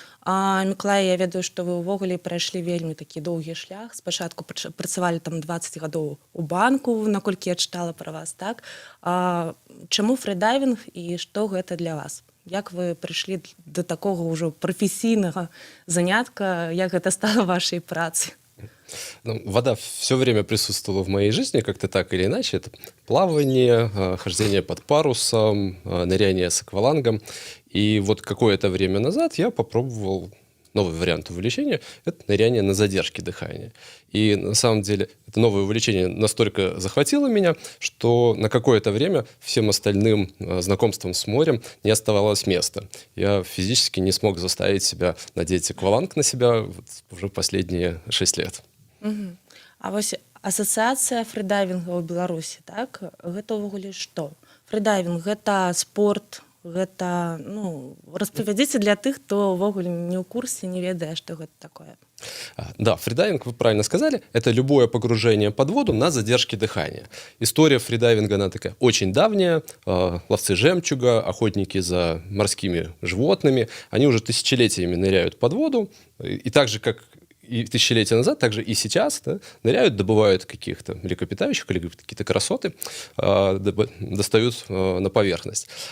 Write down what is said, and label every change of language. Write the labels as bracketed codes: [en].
[be] Мікалай, я ведаю, што вы ўвогуле прайшлі вельмі такі доўгі шлях. Спачатку працавалі там 20 гадоў у банку, наколькі я чытала пра вас, так? Чаму фрыдайвінг і што гэта для вас? Як вы прыйшлі до такого ўжо прафесійнага занятка, як гэта стало вашей працей? [ru] Вода все время присутствовала в моей жизни, как-то так или иначе. Это плавание, хождение под парусом, ныряние с аквалангом. И вот какое-то время назад я попробовал новый вариант увлечения – это ныряние на задержке дыхания. И на самом деле это новое увлечение настолько захватило меня, что на какое-то время всем остальным знакомствам с морем не оставалось места. Я физически не смог заставить себя надеть акваланг на себя уже последние 6 лет. [be] А вось асацыяцыя фрыдайвінга ў Беларусі, так? Гэта ўвогуле што? Фрыдайвінг – гэта спорт, гэта, распавядзіце для тых, хто ўвогуле не ў курсе, не ведае, што гэта такое. [ru] Да, фридайвинг, вы правильно сказали, это любое погружение под воду на задержке дыхания. История фридайвинга, она такая очень давняя. Ловцы жемчуга, охотники за морскими животными, они уже тысячелетиями ныряют под воду. И так же, как и тысячелетия назад, так же и сейчас, да, ныряют, добывают каких-то млекопитающих или какие-то красоты, достают на поверхность.